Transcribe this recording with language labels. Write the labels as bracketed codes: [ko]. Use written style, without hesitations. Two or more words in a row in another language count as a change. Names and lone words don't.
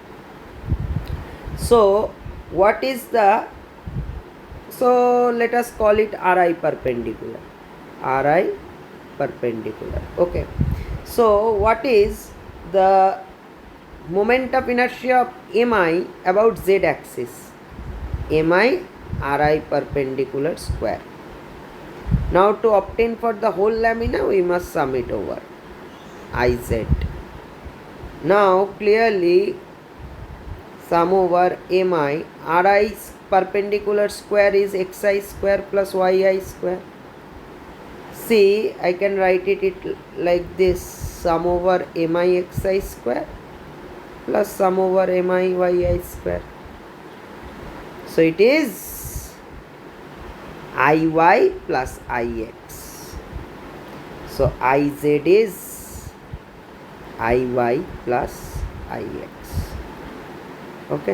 [en] So what is the, so let us call it ri perpendicular. Okay, so what is the moment of inertia of mi about z axis? mi ri perpendicular square. Now to obtain for the whole lamina, we must sum it over iz. Now clearly sum over mi ri perpendicular square is xi square plus yi square. See, I can write it like this: sum over mi xi square plus sum over mi yi square. So it is iy plus ix. So iz is iy plus ix. Okay.